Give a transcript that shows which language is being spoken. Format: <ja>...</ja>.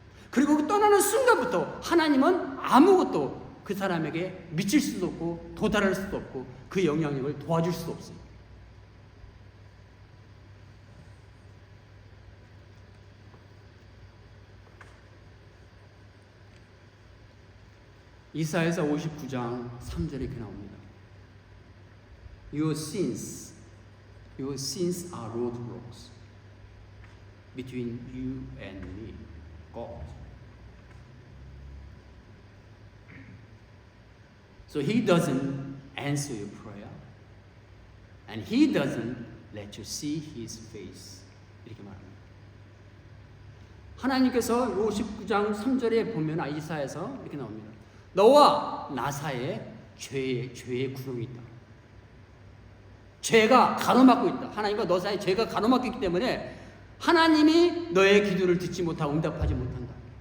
<ko>그리고 그 떠나는 순간부터 하나님은 아무것도 그 사람에게 미칠 수도 없고 도달할 수도 없고 그 영향력을 도와줄 수도 없어요. 이사야서 59장 3절에 이렇게 나옵니다.</ko> <en>Your sins are roadblocks between you and me, God. So He doesn't answer your prayer, and He doesn't let you see His face.</en> <ko>이렇게 말합니다. 하나님께서 59장 3절에 보면 이사야에서 이렇게 나옵니다. 너와 나 사이에 죄의 구름이 있다. 죄가 가로막고 있다. 하나님과 너 사이에 죄가 가로막고 있기 때문에 하나님이 너의 기도를 듣지 못하고 응답하지 못한다.</ko>